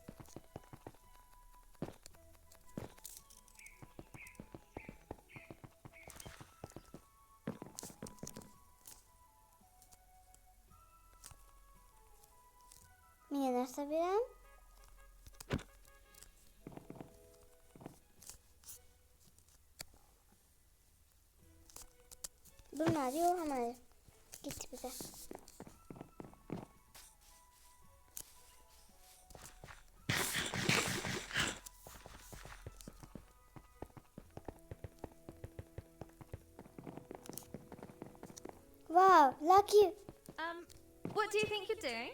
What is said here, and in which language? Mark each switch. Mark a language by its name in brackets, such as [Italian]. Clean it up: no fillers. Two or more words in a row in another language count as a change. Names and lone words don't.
[Uzbek] Menga narsa beram. Bilmadi, yo'q hamma. Ketdik biza. [English] Wow, Lucky. What do you think you're doing?